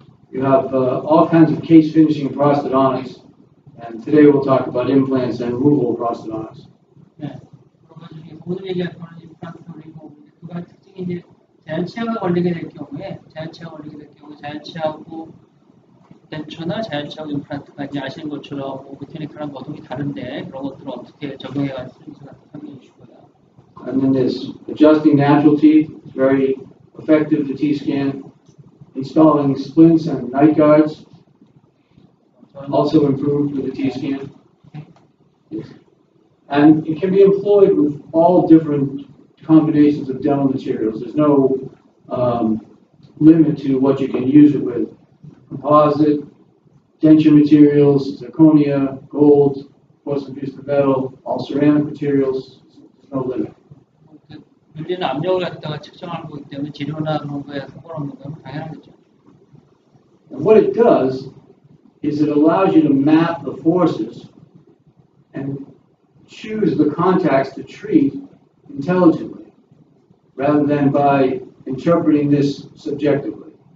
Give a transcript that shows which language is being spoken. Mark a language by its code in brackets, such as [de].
[en] You have all kinds of case finishing prosthodontics, and today we'll talk about implants and removable prosthodontics. [ko] 네, 오늘 얘기할 거는 임플란트 그리고 두 가지 특징이 이제 자연치아가 걸리게 될 경우에 자연치아하고 덴처나 자연치아하고 임플란트가 이제 아시는 것처럼 메카니컬한 거동이 다른데 그런 것들을 어떻게 적용해갈 수 있는지가 설명해 주시고요. [en] And then there's adjusting natural teeth, very effective, the T-scan. Installing splints and night guards, also improved with the T-scan. And it can be employed with all different combinations of dental materials. There's no limit to what you can use it with. Composite, denture materials, zirconia, gold, post-infused metal, all ceramic materials. There's no limit. [ko] 물리는 압력을 갖다가 측정하는 거기 때문에 재료나 그런 거에 상관없는 건 당연하겠죠. [en] And what it does is it allows you to map the forces and choose the contacts to treat intelligently, rather than by interpreting this subjectively.